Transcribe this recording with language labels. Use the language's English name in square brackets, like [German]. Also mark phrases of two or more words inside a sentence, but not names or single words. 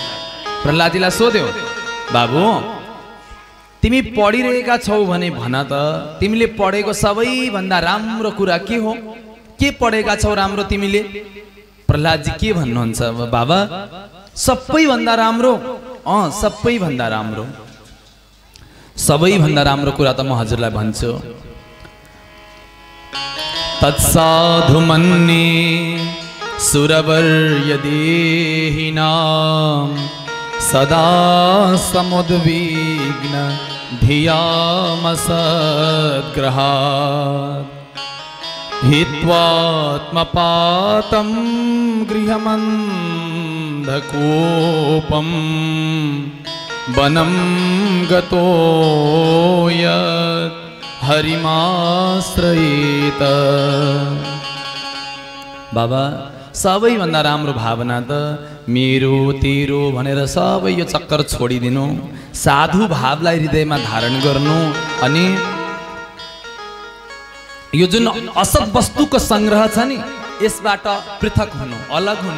[Nepali] प्रहलादजीलाई सोध्यो, बाबु तिमी पढिरहेका छौ भने भन त, तिमीले पढेको सबैभन्दा राम्रो कुरा के हो? के पढेका छौ राम्रो तिमीले? प्रहलादजी के भन्नुहुन्छ, बाबा सबैभन्दा राम्रो, सबैभन्दा राम्रो, सबैभन्दा राम्रो कुरा त म हजुरलाई भन्छु। [Sanskrit] तत्साधु मन्ये सुरवर्यदेहिनां सदा समुद्विग्न धियामसद्ग्रहात् हित्वात्मपातं गृहमन्धकूपं वनं गतो यत् हरिमाश्रयेत। [Nepali] बाबा सबैभन्दा राम्रो भावना त मेरो तेरो भनेर सबै यो चक्कर छोडिदिनु, साधु भावलाई हृदयमा धारण गर्नु, अनि यो जुन असत वस्तुको संग्रह छ नि यसबाट पृथक हुनु, अलग हुनु।